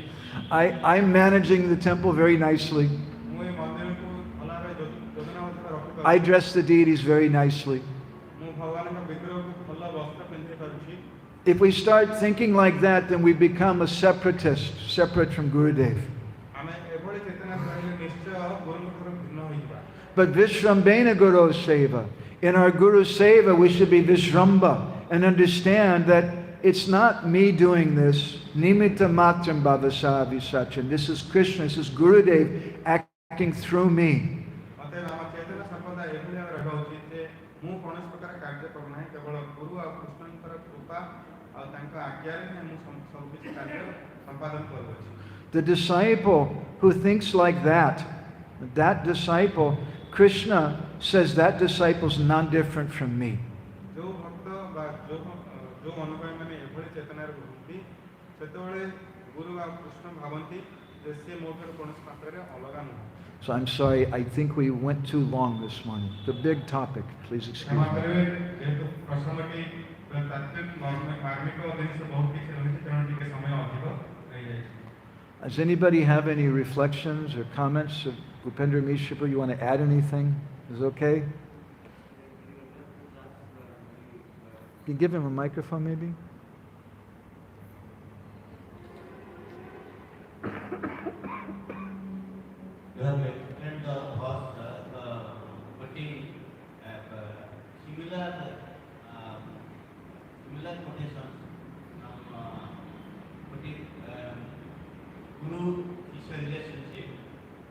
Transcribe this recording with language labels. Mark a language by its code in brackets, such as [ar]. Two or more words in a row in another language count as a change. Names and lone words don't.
[en] I'm managing the temple very nicely. [or] ମୁଁ ଏ ମନ୍ଦିରକୁ ଭଲ ଭାବେ ଯୋଜନାବଦ୍ଧ ରଖିପାରୁଛି, [en] I dress the deities very nicely. [or] ମୁଁ ଭଗବାନଙ୍କ ବିଗ୍ରହକୁ ଭଲ ବସ୍ତ୍ର ପିନ୍ଧି ପାରୁଛି। [en] If we start thinking like that, then we become a separatist, separate from Gurudev. [or] ଆମେ ଏଭଳି ଚେତନା ରହିଲେ ନିଶ୍ଚୟ ଗୁରୁଙ୍କ ଠାରୁ ଭିନ୍ନ ହୋଇଯିବା। [en] But [sa] विश्रम्भेण गुरु सेवा, [en] in our [sa] गुरु सेवा, [en] we should be Vishramba and understand that it's not me doing this. [sa] निमित्त मात्रम् भवस विसचन्. [en] This is Krishna, this is Gurudev acting through me. [or] ଅତଏବ ଆମ ଚେତନା ସର୍ବଦା ଏଭଳି ଭାବେ ରହିବା ଉଚିତ ଯେ ମୁଁ କୌଣସି ପ୍ରକାର କାର୍ଯ୍ୟ କରୁ ନାହିଁ, କେବଳ ଗୁରୁ ଆଉ କୃଷ୍ଣଙ୍କର କୃପା ଆଉ ତାଙ୍କ ଆଜ୍ଞାରେ ହିଁ ମୁଁ ସବୁ କିଛି କାର୍ଯ୍ୟ ସମ୍ପାଦନ କରୁଅଛି। [en] The disciple who thinks like that disciple, Krishna says that disciple is none different from me. [or] ଯେଉଁ ଭକ୍ତ ବା ଯେଉଁ ଅନୁଗାମୀମାନେ ଏଭଳି ଚେତନାରେ ରୁହନ୍ତି ସେତେବେଳେ ଗୁରୁ ଆଉ କୃଷ୍ଣ ଭାବନ୍ତି ଯେ ସେ ମୋ ଠାରୁ କୌଣସି ମାତ୍ରାରେ ଅଲଗା ନୁହଁ। [en] So I'm sorry, I think we went too long this morning. The big topic, please excuse [or] କ୍ଷମା [en] me. [or] କରିବେ ଯେହେତୁ ପ୍ରସଙ୍ଗଟି ତାତ୍ତ୍ୱିକ ମାର୍ମିକ ଜିନିଷ ବହୁତ କିଛି ରହିଛି ତେଣୁ ଟିକେ ସମୟ ଅଧିକ ରହିଯାଇଛି। [en] Does anybody have any reflections or comments? Upendra Mishra, you want to add anything? Is it okay? Can you give him a microphone maybe? You have explained the first, putting similar quotations from putting Guru Ishwar relationship